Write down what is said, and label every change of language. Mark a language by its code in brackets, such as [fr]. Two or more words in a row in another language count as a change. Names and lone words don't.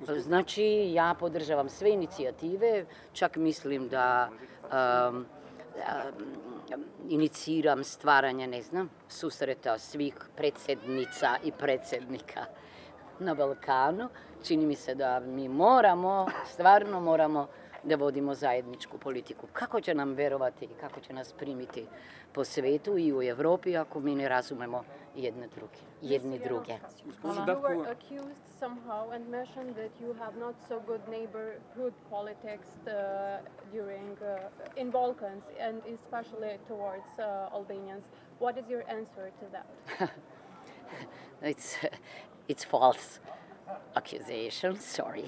[sr] Znači, ja podržavam sve inicijative, čak mislim da iniciram stvaranje, ne znam, susreta svih predsjednica i predsjednika na Balkanu. Čini mi se da mi moramo, stvarno moramo da vodimo zajedničku politiku. Kako će nam verovati i kako će nas primiti po svetu i u Evropi ako mi ne razumemo jedni druge. [en] You were accused somehow and mentioned that you have not so good neighborhood politics in Balkans and especially towards Albanians. What is your answer to that? It's false accusation, sorry.